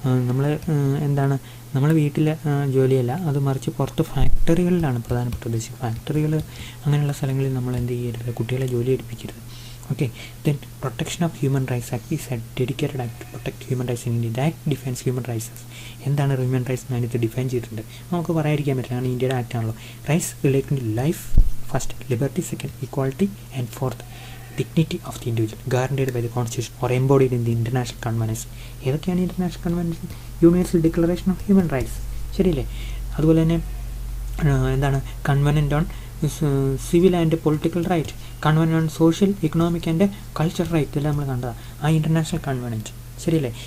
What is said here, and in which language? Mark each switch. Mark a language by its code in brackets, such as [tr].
[ml] നമ്മൾ എന്താണ് നമ്മൾ വീട്ടിലെ ജോലിയല്ല, അത് മറിച്ച് പുറത്ത് ഫാക്ടറികളിലാണ് പ്രധാനപ്പെട്ട ഉദ്ദേശിക്കുന്നത്. ഫാക്ടറികൾ അങ്ങനെയുള്ള സ്ഥലങ്ങളിൽ നമ്മൾ എന്ത് ചെയ്യരുത്, കുട്ടികളെ ജോലി എടുപ്പിക്കരുത്. [en] Okay, then Protection of Human Rights Act is a dedicated act to protect human rights in India. The act defines human rights. [ml] എന്താണ് ഹ്യൂമൻ റൈറ്റ്സ് അതിനകത്ത് ഡിഫൈൻ ചെയ്തിട്ടുണ്ട്, നമുക്ക് പറയാതിരിക്കാൻ പറ്റില്ല, കാരണം ഇന്ത്യയുടെ ആക്ട് ആണല്ലോ. [en] Rights relating to life first, liberty second, equality and fourth dignity of the individual guaranteed by the constitution or embodied in the international conventions. [ml] ഏതൊക്കെയാണ് international convention? Universal declaration of human rights, ശരിയല്ലേ. അതുപോലെ തന്നെ എന്താണ് കൺവെൻറ്റ് on civil and political right, കൺവെൻറ്റ് on social economic and cultural right, എല്ലാം നമ്മൾ കണ്ടതാണ് ആ international കൺവെൻറ്റ്, ശരിയല്ലേ.